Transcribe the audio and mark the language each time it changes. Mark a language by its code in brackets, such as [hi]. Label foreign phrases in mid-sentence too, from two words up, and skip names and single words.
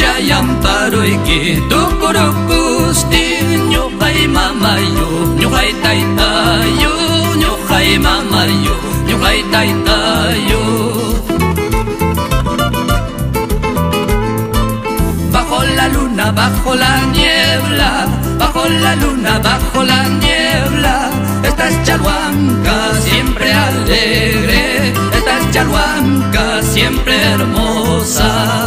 [qu] Jai amparo iki tukurukustin, Nyukai mamayo, nyukai taitayo, Nyukai mamayo, nyukai taitayo. [es] Bajo la luna, bajo la niebla, bajo la luna, bajo la niebla, esta es Chalhuanca siempre alegre, esta es Chalhuanca siempre hermosa.